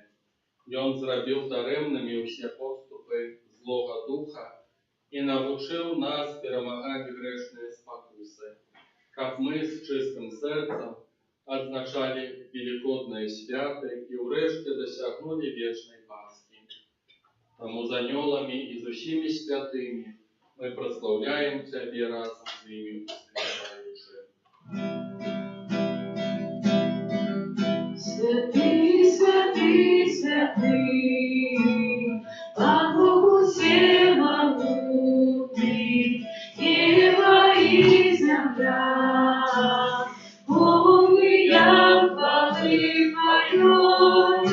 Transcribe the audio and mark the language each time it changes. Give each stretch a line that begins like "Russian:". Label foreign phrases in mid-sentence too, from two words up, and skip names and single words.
Belarusian: Ён зрабіў дарэмнымі ўсе поступы злога духа і навучыў нас перамагаць грэшныя спакусы, каб мы з чыстым сэрцам адзначалі велікодныя святы і ўрэшце дасягнулі вечнай Пасхі. Таму з анёламі і з усімі святымі мы праслаўляем Цябе разам з імі успяваючы.
Russian: Святый, святый, святый, Бог Богу всемогутный, небо и земля, полные хвалы Твоей.